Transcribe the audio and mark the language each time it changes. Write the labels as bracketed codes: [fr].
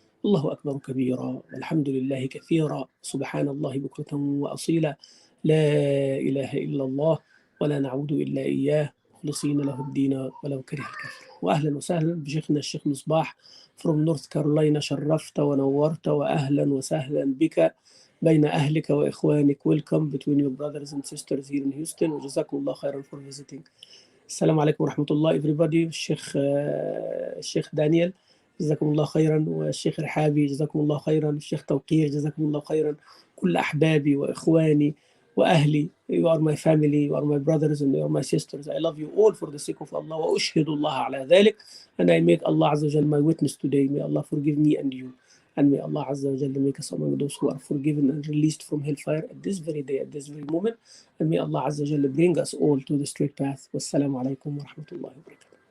[ar] الله أكبر كبيرا والحمد لله كثيرا سبحان الله بكرة وأصيلا لا إله إلا الله ولا نعبد إلا إياه مخلصين له الدين ولو كره الكافر. وأهلا وسهلا بشيخنا الشيخ مصباح [en] from North Carolina. [ar] شرفت ونورت وأهلا وسهلا بك بين أهلك وإخوانك. [en] Welcome between your brothers and sisters here in Houston. [ar] وجزاكم الله خيرا [en] for visiting. [ar] السلام عليكم ورحمة الله [en] everybody. [ar] الشيخ دانيال جزاكم الله خيرا، والشيخ رحابي جزاكم الله خيرا، والشيخ توقير جزاكم الله خيرا، كل أحبابي وإخواني وأهلي. [en] You are my family, you are my brothers and you are my sisters. I love you all for the sake of Allah. [ar] وأشهد الله على ذلك. [en] And I make Allah Azza wa Jal my witness today. May Allah forgive me and you. And may Allah Azza wa Jal make us among those who are forgiven and released from hellfire at this very day, at this very moment. And may Allah Azza wa Jal bring us all to the straight path. [ar] Wassalamu alaikum wa rahmatullahi wa barakatuh.